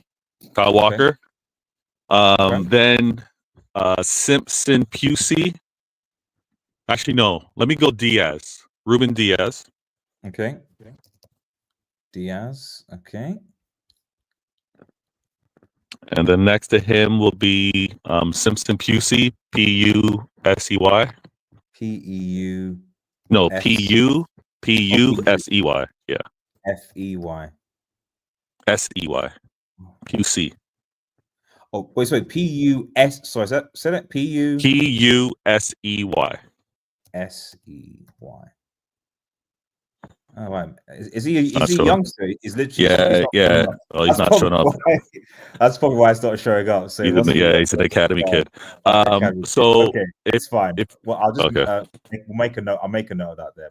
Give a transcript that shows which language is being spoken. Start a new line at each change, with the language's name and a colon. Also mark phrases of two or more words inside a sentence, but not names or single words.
English: Kyle Walker. Then Simpson Pusey. Actually, no. Let me go Diaz. Ruben Diaz. Okay. Diaz. Okay. And then next to him will be Simpson Pusey. P-U-S-E-Y. P-E-U. No, P-U-S-E-Y. Yeah. F-E-Y. S-E-Y. Pusey. Oh, wait. P-U-S. Sorry, say that? P-U. P-U-S-E-Y. S-E-Y. Oh, right. Is he a youngster? He's literally yeah. Well, he's not showing up. That's probably why it's not showing up. So he's an academy kid. So okay, it's fine. Well, I'll just we'll make a note. I'll make a note of that there.